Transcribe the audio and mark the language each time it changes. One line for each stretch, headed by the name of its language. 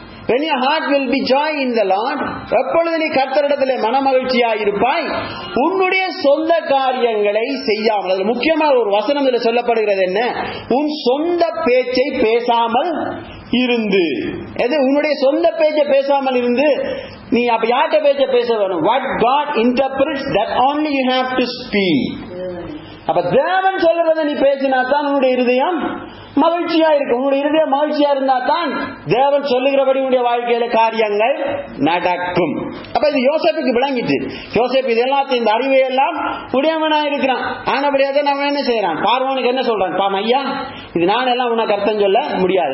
English: When your heart will be joy in the Lord,
Tamil: எப்பொழுது நீ கர்த்தரிடத்திலே மனமகிழ்ச்சியாய் இருப்பாய். உன்னுடைய சொந்த காரியங்களை செய்யாமல், அது முக்கியமாக ஒரு வசனம் இதில் சொல்லப்படுகிறது என்ன? உன் சொந்த பேச்சை பேசாமல் இருந்து. எது? உன்னுடைய சொந்த பேச்சை பேசாமல் இருந்து. நீ அப்ப யார்கிட்ட பேச்ச பேச வேணும்?
English: What God interprets, that only you have to speak.
Tamil: அப்ப தேவன் சொல்றதை நீ பேசினா தான் உன்னுடைய இருதயம் மகிழ்ச்சியா இருக்கு. உன்னுடைய இருதயம் மகிழ்ச்சியா இருந்தா தான் தேவன் சொல்லுகிறபடி உன்னுடைய வாழ்க்கையில காரியங்கள் நடக்கும். அப்ப இது யோசேப்புக்கு விளங்கிட்டு, யோசேப்பு இது எல்லாத்தையும் இந்த அறிவை எல்லாம் உடையவனா இருக்கிறான். ஆனபடியாக நம்ம என்ன செய்யறான்? பார்வோனுக்கு என்ன சொல்றான்? ஐயா, இது நான் எல்லாம் உனக்கு அர்த்தம் சொல்ல முடியாது.